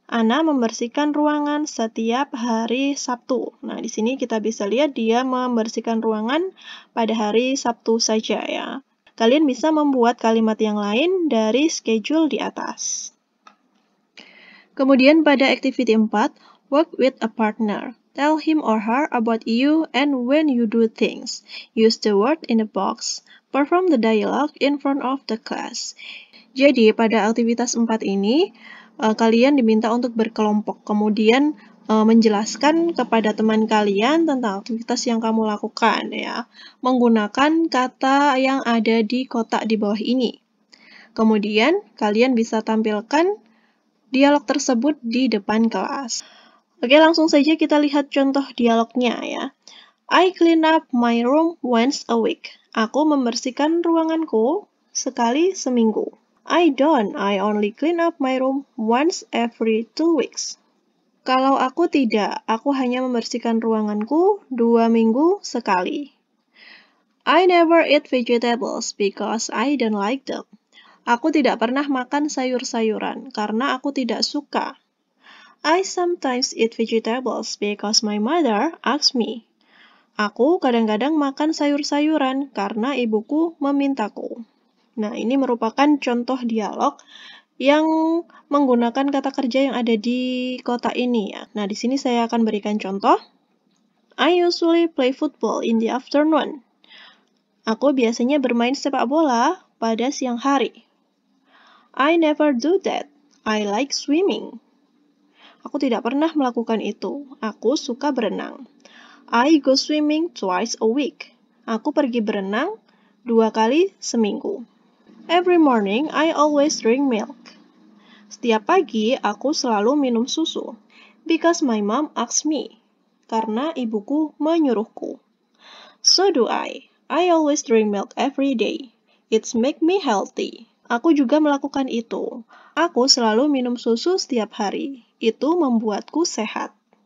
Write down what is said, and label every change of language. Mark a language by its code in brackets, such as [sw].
[id] Anna membersihkan ruangan setiap hari Sabtu. Nah, di sini kita bisa lihat dia membersihkan ruangan pada hari Sabtu saja ya. Kalian bisa membuat kalimat yang lain dari schedule di atas. Kemudian pada [en] activity 4, work with a partner. Tell him or her about you and when you do things. Use the word in the box. Perform the dialogue in front of the class. [id] Jadi, pada aktivitas 4 ini, kalian diminta untuk berkelompok, kemudian menjelaskan kepada teman kalian tentang aktivitas yang kamu lakukan ya, menggunakan kata yang ada di kotak di bawah ini. Kemudian kalian bisa tampilkan dialog tersebut di depan kelas. Oke, langsung saja kita lihat contoh dialognya ya. [en] I clean up my room once a week. [id] Aku membersihkan ruanganku sekali seminggu. [en] I don't. I only clean up my room once every 2 weeks. [id] Kalau aku tidak, aku hanya membersihkan ruanganku 2 minggu sekali. [en] I never eat vegetables because I don't like them. [id] Aku tidak pernah makan sayur-sayuran karena aku tidak suka. [en] I sometimes eat vegetables because my mother asks me. [id] Aku kadang-kadang makan sayur-sayuran karena ibuku memintaku. Nah, ini merupakan contoh dialog yang menggunakan kata kerja yang ada di kotak ini ya. Nah, di sini saya akan berikan contoh. [en] I usually play football in the afternoon. [id] Aku biasanya bermain sepak bola pada siang hari. [en] I never do that. I like swimming. [id] Aku tidak pernah melakukan itu. Aku suka berenang. [en] I go swimming twice a week. [id] Aku pergi berenang 2 kali seminggu. [en] Every morning, I always drink milk. [id] Setiap pagi, aku selalu minum susu. [en] Because my mom asks me. [id] Karena ibuku menyuruhku. [en] So do I. I always drink milk every day. It's make me healthy. [id] Aku juga melakukan itu. Aku selalu minum susu setiap hari. Itu membuatku sehat.